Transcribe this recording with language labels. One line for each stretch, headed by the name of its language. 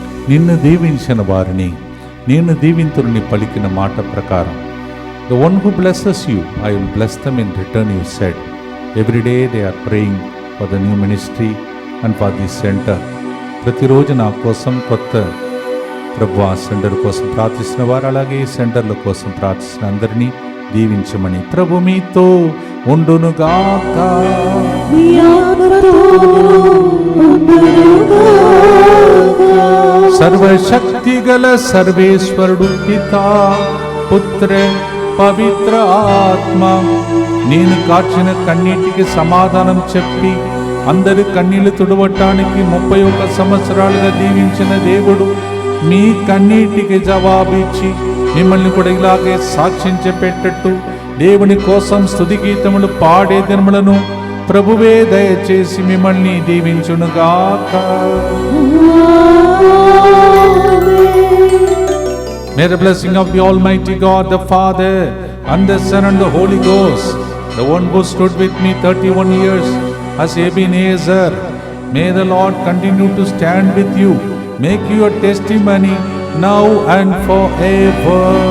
Telugu: నిన్ను దీవించిన వారిని నేను దీవింతుని పలికిన మాట ప్రకారం,
English: the one who blesses you, I will bless them in return, you said. Every day they are praying for the new ministry and for this center.
Telugu: ప్రతిరోజు నా కోసం కొత్త ప్రభు ఆ సెంటర్ కోసం ప్రార్థిస్తున్న వారు, అలాగే ఈ సెంటర్ల కోసం ప్రార్థిస్తున్న అందరినీ దీవించమని ప్రభు మీతో ఉండునుగాక. నీ ఆత్మతోను ఉండునుగాక. సర్వశక్తి గల సర్వేశ్వరుడు పితా పుత్ర పవిత్ర ఆత్మ నేను కార్చిన కన్నీటికి సమాధానం చెప్పి అందరి కన్నీళ్లు తుడవటానికి 31 సంవత్సరాలుగా దీవించిన దేవుడు మీ కన్నీటికి జవాబిచ్చి మిమ్మల్ని కూడా ఇలాగే సాక్ష్యం చెప్పేటట్టు దేవుని కోసం స్తుతి గీతములు పాడే దినములను ప్రభువే దయచేసి మిమ్మల్ని దీవించునుగాక.
English: May the blessing of the Almighty God, the Father, and the Son, and the Holy Ghost, the one who stood with me 31 years as Ebenezer, may the Lord continue to stand with you, make you a testimony now and forever.